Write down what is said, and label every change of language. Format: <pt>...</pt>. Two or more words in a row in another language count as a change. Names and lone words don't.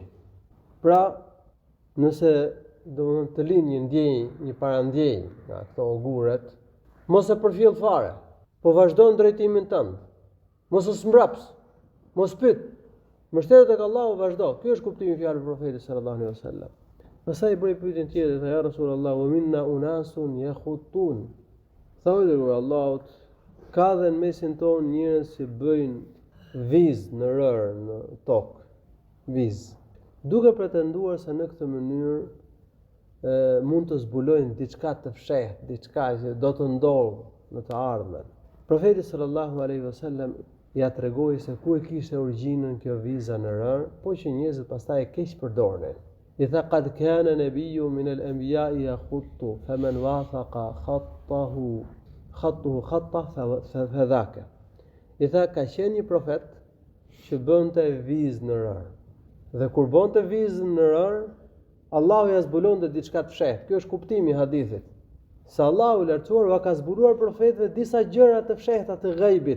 <sq>Pra, nëse domethënë të lind një ndjenjë, një parandjej nga këto oguret, mos e përfill fare, po vazhdo në drejtimin tënd. Mos u zmbraps, mos pyet. Mbështetet tek Allahu, vazhdo. Ky është kuptimi i fjalës profetit</sq> <ar>صلى الله عليه وسلم.</ar> <sq>Pastaj bëri pyetjen tjetër, tha</sq> <ar>يا رسول الله، ومنا أناس يخطون.</ar> <sq>Thoi dhe Allahut, ka dhe në mesin tonë njerëz që bëjnë vizë në rërë, në tokë, vizë, duke pretenduar se në këtë mënyrë mund të zbulojnë diçka të fshehtë, diçka që do të ndodhë në të ardhmen. Profeti</sq> <ar>صلى الله عليه وسلم</ar> <sq>ja tregoi se ku e kishte origjinën kjo viza në rërë, po që njerëzit pastaj e keq përdornin. I tha</sq> <ar>قد كان نبي من الأنبياء يخط فمن وافق خطه خط فذاك.</ar> <sq>I tha ka qenë një profet që bënte vizë në rër. Dhe kur bënte vizën në rër, Allahu ja zbulonte diçka të fshehtë. Ky është kuptimi i hadithit. Se Allahu i lartësuar ka zbuluar profetëve disa gjëra të fshehta të ghaibit.</sq>